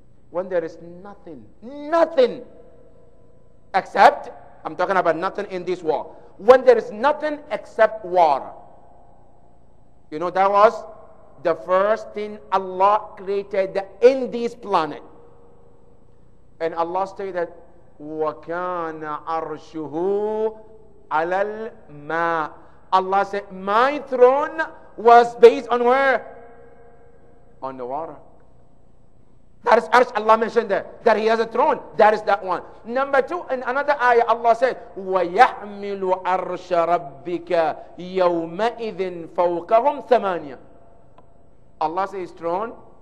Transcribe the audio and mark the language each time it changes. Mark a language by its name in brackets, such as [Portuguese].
[English] When there is nothing except, I'm talking about nothing in this world. When there is nothing except water. You know, that was the first thing Allah created in this planet. And Allah stated, [Arabic] وَكَانَ عَرْشُهُ عَلَى الْمَاءِ. [English] Allah said, my throne was based on where? On the water. That is arsh. Allah mentioned that he has a throne. That is that one. Number 2, in another ayah, Allah said, [Arabic] وَيَحْمِلُ عَرْشَ رَبِّكَ يَوْمَئِذٍ فَوْقَهُمْ ثَمَانِيَةٌ. [English] Allah says throne.